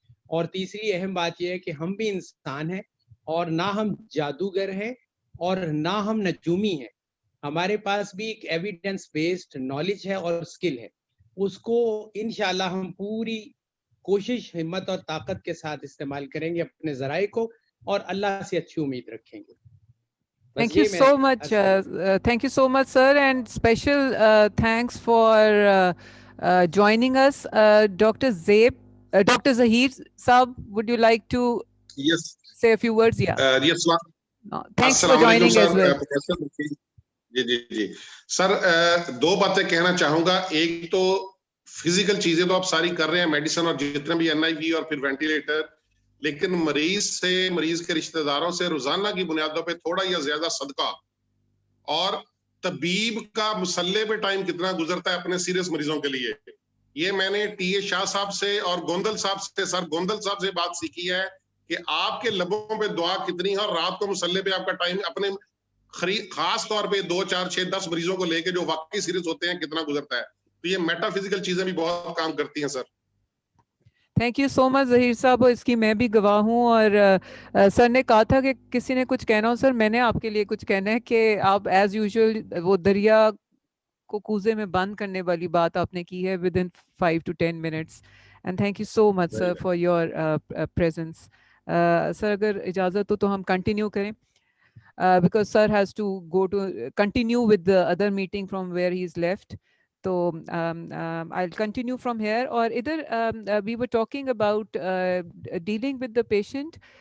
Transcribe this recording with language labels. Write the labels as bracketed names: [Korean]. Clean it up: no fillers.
[Urdu] اور تیسری اہم بات یہ ہے کہ ہم بھی انسان ہیں, اور نہ ہم جادوگر ہیں اور نہ ہم نجومی ہیں. ہمارے پاس بھی ایک ایویڈنس بیسڈ نالج ہے اور اسکل ہے, اس کو انشاءاللہ ہم پوری کوشش, ہمت اور طاقت کے ساتھ استعمال کریں گے اپنے ذرائع کو, اور اللہ سے اچھی امید رکھیں گے. [English] Thank you so much. Thank you so much, sir, and special thanks for joining us. Dr. Dr. Zahir Saab, would you like to Yes. say a few words? Yeah. Yes. Thanks for joining as well. [Urdu] جی جی جی سر, 2 باتیں کہنا چاہوں گا. ایک تو physical چیزیں تو آپ ساری کر رہے ہیں, میڈیسن اور جتنے بھی NIV اور پھر وینٹیلیٹر, لیکن مریض سے, مریض کے رشتہ داروں سے روزانہ کی بنیادوں پہ تھوڑا یا زیادہ صدقہ, اور طبیب کا مسلح پہ ٹائم کتنا گزرتا ہے اپنے سیریس مریضوں کے لیے, یہ میں نے ٹی اے شاہ صاحب سے اور گوندل صاحب سے, سر گوندل صاحب سے بات سیکھی ہے کہ آپ کے لبوں پہ دعا کتنی ہے, اور رات کو مسلح پہ آپ کا ٹائم اپنے خاص طور پہ 2, 4, 6, 10 مریضوں کو لے کے جو واقعی سیریس ہوتے ہیں کتنا گزرتا ہے. تو یہ میٹا فزیکل چیزیں بھی بہت کام کرتی ہیں سر. [English] thank you so much [Urdu] ظہیر صاحب, اس کی میں بھی گواہ ہوں. اور سر نے کہا تھا کہ کسی نے کچھ کہنا ہو, سر میں نے آپ کے لیے کچھ کہنا ہے کہ آپ [English] as usual [Urdu] وہ دریا کو کوزے میں بند کرنے والی بات آپ نے کی ہے [English] within 5 to 10 minutes. And thank you so much, sir, for your presence. [Urdu] سر اگر اجازت ہو تو ہم کنٹینیو کریں. [English] because sir has to go to continue with the other meeting from where he's left. So I'll continue from here. Or either we were talking about dealing with the patient.